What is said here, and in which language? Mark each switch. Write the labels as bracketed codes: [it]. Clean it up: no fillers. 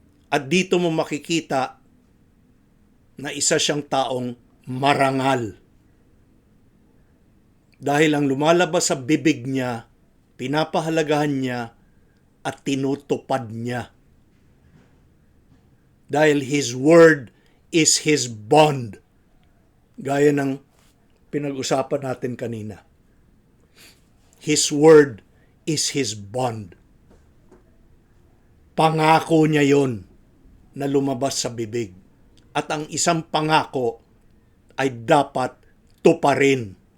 [tl] At dito mo makikita na isa siyang taong marangal. Dahil ang lumalabas sa bibig niya, pinapahalagahan niya at tinutupad niya. Dahil [en] His word is His bond. [tl] Gaya ng pinag-usapan natin kanina. [en] His word is His bond. [tl] Pangako niya yon na lumabas sa bibig. At ang isang pangako ay dapat tuparin.